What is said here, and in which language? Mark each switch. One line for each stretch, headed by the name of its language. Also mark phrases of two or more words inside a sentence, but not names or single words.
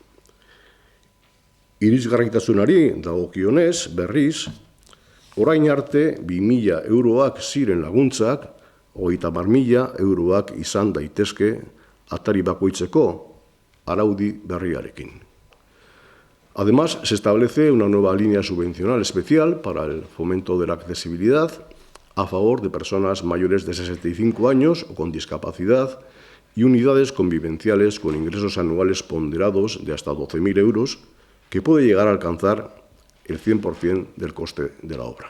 Basque: Irisgarritasunari dagokionez, berriz, orain arte 2.000 euroak ziren laguntzak, 30.000 euroak izan daitezke atari bakoitzeko araudi berriarekin.
Spanish: Además, se establece una nueva línea subvencional especial para el fomento de la accesibilidad a favor de personas mayores de 65 años o con discapacidad y unidades convivenciales con ingresos anuales ponderados de hasta 12.000 euros, que puede llegar a alcanzar el 100% del coste de la obra.